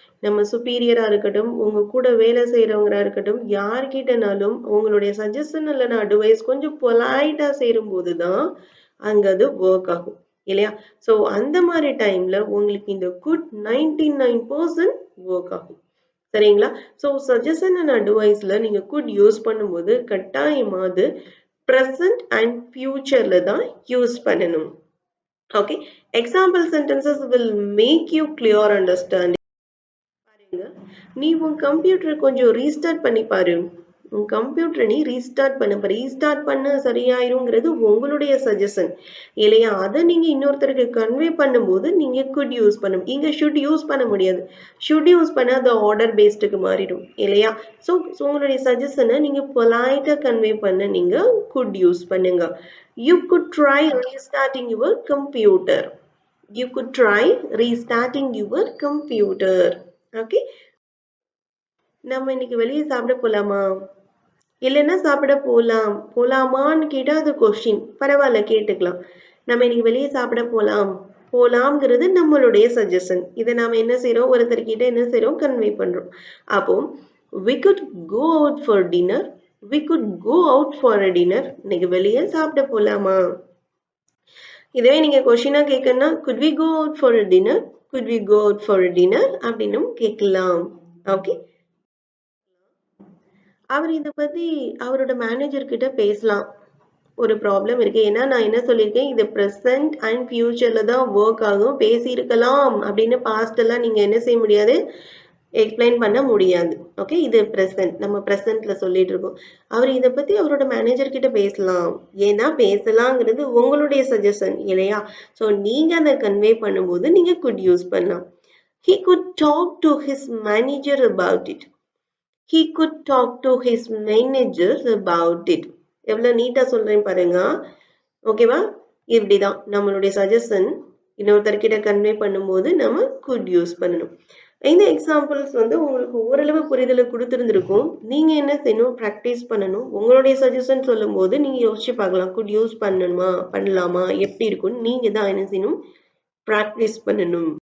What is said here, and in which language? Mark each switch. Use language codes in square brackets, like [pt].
[ta] நம்ம சுப்பீரியரா இருக்கட்டும், உங்க கூட வேலை செய்யறவங்களா இருக்கட்டும், யார்கிட்டனாலும் உங்களுடைய சஜஷன் இல்லைன்னா அட்வைஸ் கொஞ்சம் பொலைட்டா சேரும் போதுதான் அங்க அது ஒர்க் ஆகும் இல்லையா? சோ அந்த மாதிரி டைம்ல உங்களுக்கு இந்த குட் 99% ஒர்க் ஆகும். சரிங்களா? சோ சஜஷன் அண்ட் அட்வைஸ்ல நீங்க குட் யூஸ் பண்ணும்போது கட்டாயமா அது பிரசன்ட் அண்ட் ஃபியூச்சர்ல தான் யூஸ் பண்ணணும். [en] Okay, example sentences will make you clear understanding. [ta] பாருங்க, நீ உன் கம்ப்யூட்டரை கொஞ்சம் ரீஸ்டார்ட் பண்ணி பாரு. உன் கம்ப்யூட்டரை நீ ரீஸ்டார்ட் பண்ண சரியாயிருங்கிறது உங்களுடைய சஜஷன் இல்லையா? அதை நீங்க இன்னொருத்தருக்கு கன்வே பண்ணும்போது நீங்க குட் யூஸ் பண்ணணும். இங்க ஷுட் யூஸ் பண்ண முடியாது. ஷுட் யூஸ் பண்ண அது ஆர்டர் பேஸ்டுக்கு மாறிடும் இல்லையா? ஸோ உங்களுடைய சஜஷனை நீங்க பொலைட்டா கன்வே பண்ண நீங்க குட் யூஸ் பண்ணுங்க. [en] You could try restarting your computer. You could try restarting your computer. [ta] Okay, நம்ம இன்னைக்கு வெளியே சாப்பிட போலாமா? இல்லைன்னா சாப்பிட போலாமான்னு கேட்டா அது கொஸ்டின். பரவாயில்ல, கேட்டுக்கலாம். நம்ம இன்னைக்கு வெளியே சாப்பிட போலாம்ங்கிறது நம்மளுடைய சஜஷன். இதை நாம என்ன செய்யறோம், ஒருத்தர்கிட்ட என்ன செய்யறோம், கன்வே பண்றோம். [en] அப்போ we could go out for dinner. We could go out for a dinner. [ta] இன்னைக்கு வெளியே சாப்பிட போலாமா? இதுவே நீங்க கொஸ்டினா கேட்கணும்னா [en] could we go out for a dinner? Could we go out for a dinner [ta] அப்படின்னும் கேட்கலாம். ஓகே, அவர் இதை பத்தி அவரோட மேனேஜர் கிட்ட பேசலாம். ஒரு ப்ராப்ளம் இருக்கு. ஏன்னா நான் என்ன சொல்லியிருக்கேன், இது ப்ரெசன்ட் அண்ட் ஃபியூச்சர்ல தான் ஒர்க் ஆகும். பேசியிருக்கலாம் அப்படின்னு பாஸ்ட் எல்லாம் நீங்க என்ன செய்ய முடியாது, எக்ஸ்பிளைன் பண்ண முடியாது. ஓகே, இது ப்ரெசன்ட், நம்ம ப்ரெசன்ட்ல சொல்லிட்டு இருக்கோம். அவர் இதை பத்தி அவரோட மேனேஜர் கிட்ட பேசலாம். ஏன்னா பேசலாங்கிறது உங்களுடைய சஜஷன் இல்லையா? ஸோ நீங்க அதை கன்வே பண்ணும்போது நீங்க குட் யூஸ் பண்ணலாம். [en] He could talk to his manager about it. He could talk to his manager about it. [ta] எவ்வளவு நீட்டா சொல்றேன் பாருங்க. ஓகேவா? இப்படிதான் நம்மளுடைய சஜஷன் இன்னொருத்தர்கிட்ட கன்வே பண்ணும்போது நம்ம குட் யூஸ் பண்ணணும். இந்த எக்ஸாம்பிள்ஸ் உங்களுக்கு ஓரளவு புரிதலை கொடுத்துருந்துருக்கும். நீங்க என்ன செய்யணும், ப்ராக்டிஸ் பண்ணணும். உங்களுடைய சஜஷன் சொல்லும் போது நீங்க யோசிச்சு பார்க்கலாம், குட் யூஸ் பண்ணலாமா, எப்படி இருக்கும்னு நீங்க தான் என்ன செய்யணும், ப்ராக்டிஸ் பண்ணணும்.